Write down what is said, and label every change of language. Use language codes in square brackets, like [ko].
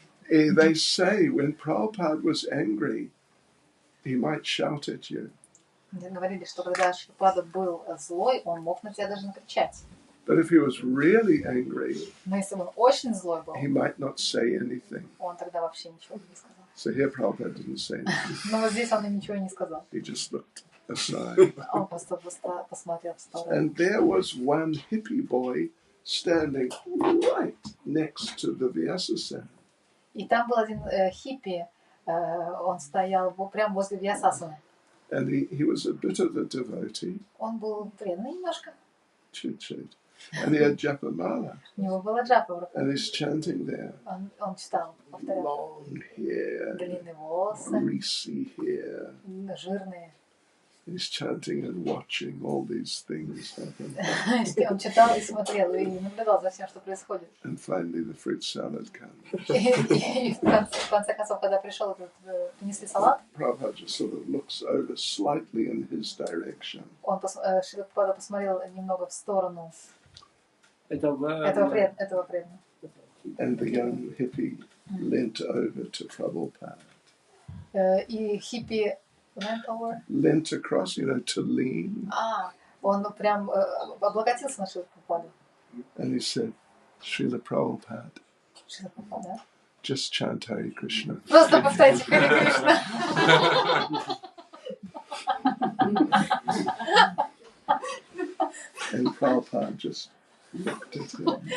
[en] They say when Prabhupada was angry, he might shout at you. [ru] Говорили, что когда Шрила Прабхупада был злой, он мог на тебя даже накричать. [en] But if he was really angry, [ru] Но если он очень злой был, [en] he might not say anything. [ru] он тогда вообще ничего не сказал. [en] So here Prabhupada didn't say anything. [ru] Но вот здесь он и ничего не сказал. [en] He just looked aside. [ru] Он просто посмотрел в сторону. [en] And there was one hippie boy standing right next to the Vyasasana. [ru] И там был один хиппи, он стоял прямо возле Вьясасаны. [en] And he was a bit of a devotee, [ru] Он был преданный немножко. [en] chit-chat. And he had japamala. [ru] У него была джапа в руках. [en] And he's chanting there. [ru] Он читал, повторял. [en] Long hair, [ru] Длинные волосы, [en] greasy hair. [ru] жирные. [en] He's chanting and watching all these things happen. [ru] Он читал и смотрел, и наблюдал за всем, что происходит. [en] And finally the fruit salad comes. [ru] И в конце концов, когда пришел, принесли салат, [en] Prabhupada just sort of looks over slightly in his direction. [ru] Шрила Прабхупада посмотрел немного в сторону этого преданного. [en] And the young hippie leant over to Prabhupada. [ru] И хиппи [en] Leant across, to lean. [ru] Он прям облокотился на Шрила Прабхупаду. [en] And he said, Srila Prabhupada, [ru] Шрила Прабхупада. [en] just chant Hare Krishna. [ru] Просто повторите Харе Кришна. [en] And Prabhupada just looked at him